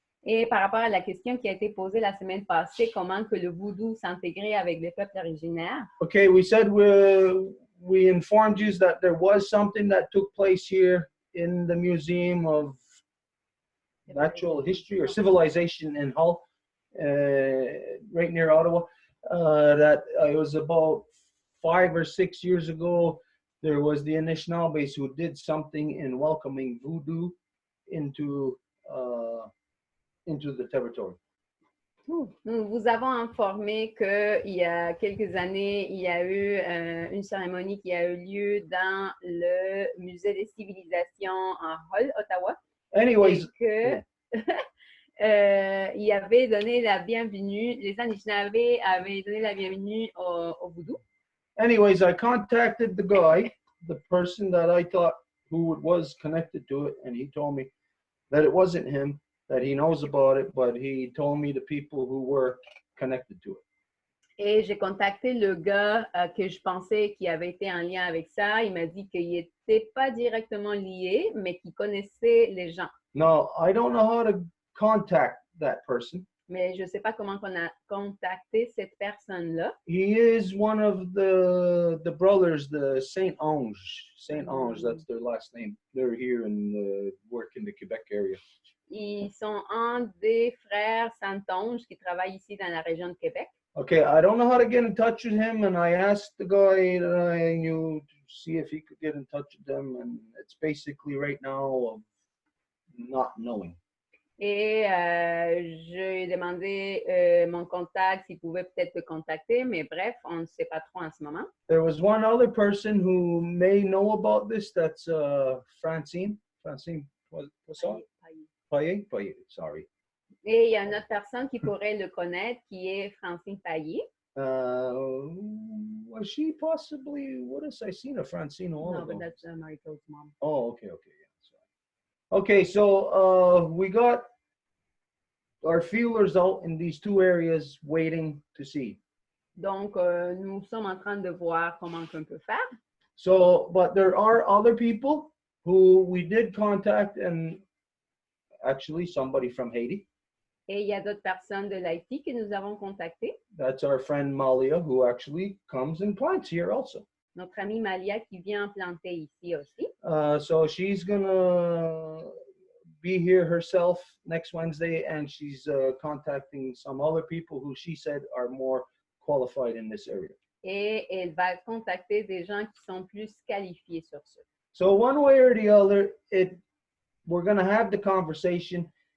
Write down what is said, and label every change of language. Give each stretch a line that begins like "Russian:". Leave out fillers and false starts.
French: Et par rapport à la question qui a été posée la semaine passée, comment que le voodoo s'intégrait avec les peuples originaires?
English: Okay, we said we informed you that there was something that took place here in the Museum of Natural History or Civilization in Hull, right near Ottawa. That it was about 5 or 6 years ago. There was the Anishinabes who did something in welcoming voodoo into the territory.
French: Nous vous avons informé qu'il y a quelques années, il y a eu une cérémonie qui a eu lieu dans le Musée des civilisations en Hull, Ottawa.
English: Anyways,
French: et que il avait donné la bienvenue, les Anishinabés avaient donné la bienvenue au voodoo.
English: Anyways, I contacted the guy, the person that I thought who was connected to it, and he told me that it wasn't him, that he knows about it, but he told me the people who were connected to it.
French: Et j'ai contacté le gars que je pensais qui avait été en lien avec ça. Il m'a dit qu'il n'était pas directement lié, mais qu'il connaissait les gens.
English: No, I don't know how to contact that person.
French: Mais je ne sais pas comment on a contacté cette personne-là.
English: He is one of the brothers, the Saint Ange. Saint Ange, that's their last name. They're here and work in the Quebec area.
French: Ils sont un des frères Saint-Onge qui travaillent ici dans la région de Québec.
English: Okay, I don't know how to get in touch with him, and I asked the guy that I knew to see if he could get in touch with them, and it's basically right now of not knowing.
French: Et j'ai demandé mon contact s'il pouvait peut-être te contacter, mais bref, on ne sait pas trop en ce moment.
English: There was one other person who may know about this. That's Francine. Francine, what's that? Payet. Payet. Sorry.
French: Et il y a une autre personne qui pourrait le connaître, qui est Francine Payet.
English: Was she possibly? What has I seen of Francine a while No, ago? but that's Marie-Claude's mom. Oh, okay, okay, yeah. Okay, so we got our feelers out in these two areas, waiting to see.
French: Donc, nous sommes en train de voir comment on peut faire.
English: So, but there are other people who we did contact, and actually somebody from Haiti.
French: Et il y a d'autres personnes de l'Haïti que nous avons contactées.
English: That's our friend Malia, who actually comes and plants here also.
French: Notre amie Malia qui vient planter ici aussi.
English: So she's gonna be here herself next Wednesday, and she's contacting some other people who she said are more qualified in this area.
French: Et elle va contacter des gens qui sont plus qualifiés sur ce.
English: So one way or the other, we're gonna have the conversation.